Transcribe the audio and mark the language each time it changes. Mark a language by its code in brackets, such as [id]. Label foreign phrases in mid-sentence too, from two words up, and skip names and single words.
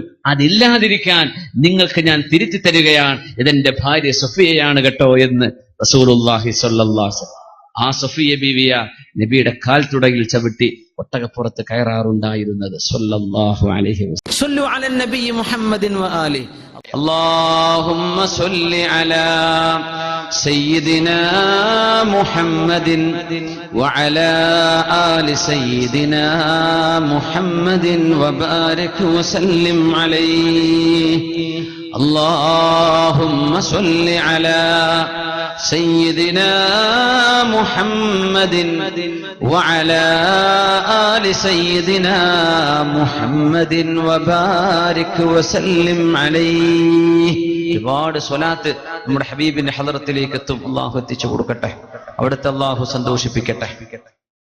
[ml] അതില്ലാതിരിക്കാൻ നിങ്ങൾക്ക് ഞാൻ തിരുത്തി തരികയാണ്, ഇതെന്റെ ഭാര്യ സഫിയയാണ് കേട്ടോ എന്ന് [ar] رسول الله صلى الله عليه وسلم [ml] ആ സഫിയ ബീവിയ നബിയുടെ കാൽ തുടയിൽ ചവിട്ടി ഒട്ടകപ്പുറത്ത് കയറാറുണ്ടായിരുന്നത്. [ar] صلى الله عليه وسلم صلوا على النبي محمد وآل. اللهم صل على سيدنا محمد وعلى آل سيدنا محمد وبارك وسلم عليه. اللهم صل على سيدنا محمد وعلى آل سيدنا محمد وبارك وسلم عليه. [ml] ഒരുപാട് സ്വലാത്ത് നമ്മുടെ ഹബീബിന്റെ ഹളറത്തിലേക്ക് എത്തും. അള്ളാഹു എത്തിച്ചു കൊടുക്കട്ടെ, അവിടുത്തെ അള്ളാഹു സന്തോഷിപ്പിക്കട്ടെ.